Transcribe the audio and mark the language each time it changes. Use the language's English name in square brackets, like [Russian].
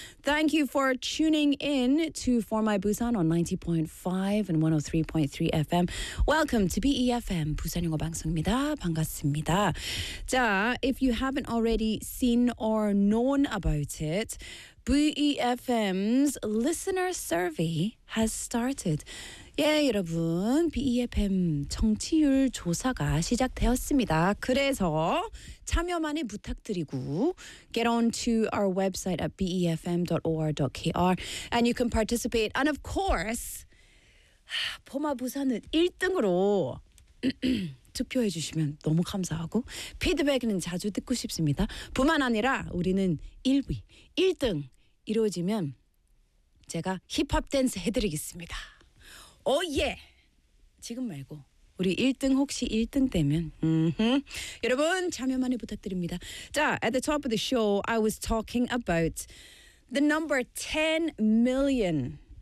[English] Thank you for tuning in to For My Busan on 90.5 and 103.3 FM. Welcome to BEFM, [Korean] 부산영어 방송입니다. 반갑습니다. [English] 자, if you haven't already seen or known about it, BEFM's listener survey has started. [Korean] 예, 여러분, BEFM 청취율 조사가 시작되었습니다. 그래서 참여 많이 부탁드리고, [English] get on to our website at befm.or.kr and you can participate. And of course, [Korean] 포마 부산은 1등으로 투표해 주시면 너무 감사하고, 피드백은 자주 듣고 싶습니다. 뿐만 아니라 우리는 1위, 1등 이루어지면 제가 힙합 댄스 해드리겠습니다. 오, 예! 지금 말고 우리 1등 혹시 1등 되면 여러분 참여 많이 부탁드립니다. [English] 자, at the top of the show, I was talking about the number 10 million.